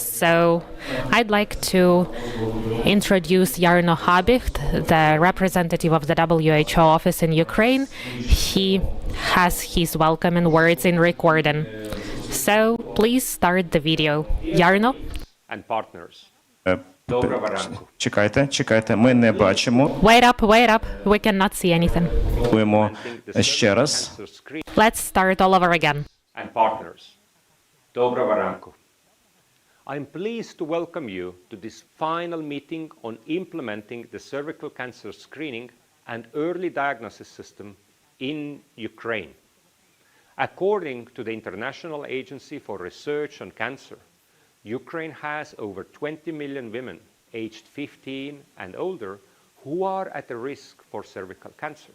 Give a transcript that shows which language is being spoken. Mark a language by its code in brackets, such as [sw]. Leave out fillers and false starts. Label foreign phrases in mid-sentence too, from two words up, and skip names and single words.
[en] So I'd like to introduce Jarno Habicht, the representative of the WHO office in Ukraine. He has his welcoming words in recording. So please start the video. Jarno? And partners. [uk] Чекайте, ми не бачимо. [en] Wait up, we cannot see anything. [uk] Будемо ще раз. [en] Let's start all over again. And partners. [uk] Доброго ранку. [en] I'm pleased to welcome you to this final meeting on implementing the cervical cancer screening and early diagnosis system in Ukraine. According to the International Agency for Research on Cancer, Ukraine has over 20 million women aged 15 and older who are at a risk for cervical cancer.